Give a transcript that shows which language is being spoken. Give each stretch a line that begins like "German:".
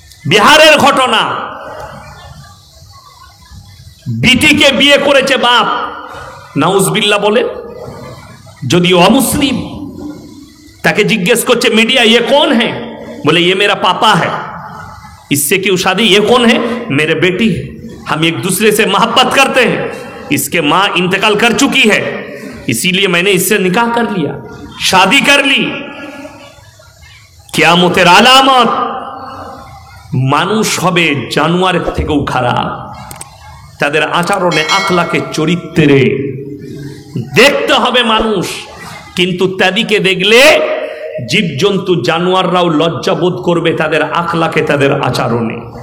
Bangla: বিহারের ঘটনা, বিটিকে বিয়ে করেছে বাপ, নাউজবিল্লাহ বলে, যদি অমুসলিম। তাকে জিজ্ঞেস করছে মিডিয়া,
Hindi: ये कौन है? बोले ये मेरा पापा है। इससे क्यों शादी? ये कौन है? मेरे बेटी है, हम एक दूसरे से मोहब्बत करते हैं, इसके माँ इंतकाल कर चुकी है, इसीलिए मैंने इससे निकाह कर लिया, शादी कर ली।
Bangla: কিয়ামতের আলামত। মানুষ হবে জানোয়ারের থেকেও খারাপ, তাদের আচরণে, আখলাকে, চরিত্রে দেখতে হবে মানুষ। কিন্তু তাদেরকে দেখলে জীবজন্তু জানোয়াররাও লজ্জা বোধ করবে তাদের আখলাকে, তাদের আচরণে।